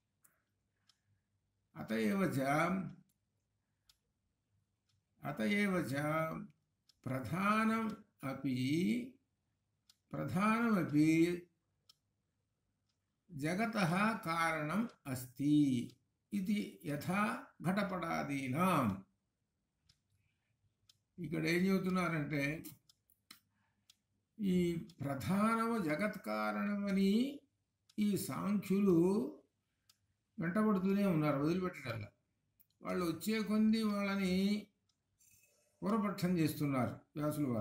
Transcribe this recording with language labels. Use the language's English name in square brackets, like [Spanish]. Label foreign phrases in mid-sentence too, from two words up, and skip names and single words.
[Sanskrit] अतएव च प्रधानमपि जगतः कारणम् अस्ति इति यथा घटपटादीनां. [Telugu] ఇక్కడ ఏం చెబుతున్నారంటే ఈ ప్రధానము జగత్ కారణమని ఈ సాంఖ్యులు వెంటబడుతూనే ఉన్నారు, వదిలిపెట్టడల్లా. వాళ్ళు వచ్చే కొద్ది వాళ్ళని పూర్వపక్షం చేస్తున్నారు వ్యాసుల వారు.